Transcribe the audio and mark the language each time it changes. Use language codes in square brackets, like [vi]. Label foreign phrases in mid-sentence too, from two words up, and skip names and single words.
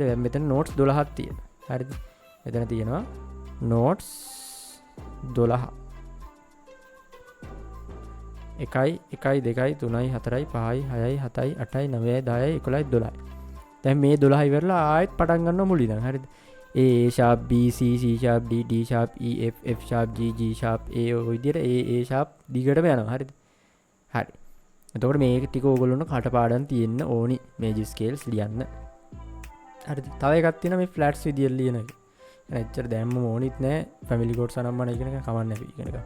[si] දැන් මෙතන notes 12ක් තියෙනවා. හරිද? මෙතන තියෙනවා notes 12. 1 1 2 3 4 5 6 7 8 9 10 11 12. දැන් මේ 12 ඉවරලා ආයෙත් පටන් ගන්නවා මුලින්. හරිද? [en] A sharp B C C sharp D D sharp E F F sharp G G sharp A [si] ඔය විදිහට [en] A sharp [si] දිගටම යනවා. හරිද? හරි. එතකොට මේක ටික ඕගොල්ලොන්ට කටපාඩම් තියෙන්න ඕනි [en] major scales [si] ලියන්න. හරිද? තව එකක් තියෙනවා මේ ෆ්ලැට්ස් විදියට ලියන එක. එච්චර දැම්මම ඕනිත් නෑ. [en] family chords [si] අනම්මන ඉගෙන ගන්න කමන්නේ අපි ඉගෙන ගන්න.